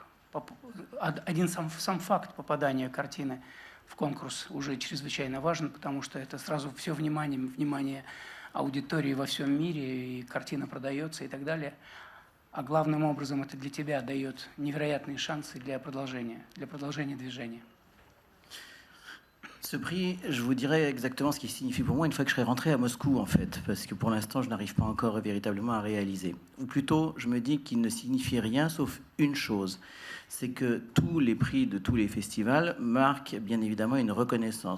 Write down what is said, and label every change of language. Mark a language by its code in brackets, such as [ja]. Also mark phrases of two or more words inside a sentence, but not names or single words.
[ru] Один сам факт попадания картины в конкурс уже чрезвычайно важен, потому что это сразу все внимание аудитории во всем мире, и картина продается и так далее. А главным образом это для тебя дает невероятные шансы для продолжения движения. [fr] Ce prix, je vous dirais exactement ce qu'il signifie pour moi une fois que je serai rentré à Moscou, en fait, parce que pour l'instant, je n'arrive pas encore véritablement à réaliser. Ou plutôt, je me dis qu'il ne signifie rien sauf une chose, c'est que tous les prix de tous les festivals marquent bien évidemment une reconnaissance.